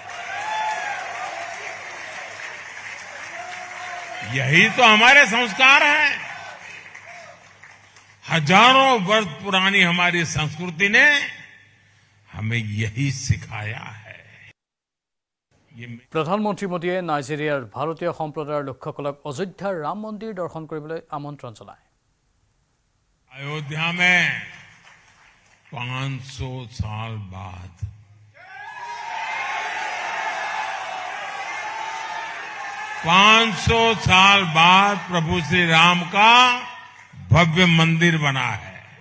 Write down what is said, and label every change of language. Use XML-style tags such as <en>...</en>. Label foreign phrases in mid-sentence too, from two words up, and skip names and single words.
<hi>यही तो हमारे संस्कार हैं। हजारों वर्ष पुरानी हमारी संस्कृति ने हमें यही सिखाया है।</hi> <as>प्रधानमंत्री मोदीয়ে নাইজেৰিয়াৰ ভাৰতীয় সম্প্ৰদায়ৰ লোকসকলক অযোধ্যাৰ ৰাম মন্দিৰ দৰ্শন কৰিবলৈ আমন্ত্ৰণ জনায়।</as> <hi>अयोध्या में 500 साल बाद 500 साल बाद प्रभु श्री राम का भव्य मंदिर बना है।</hi>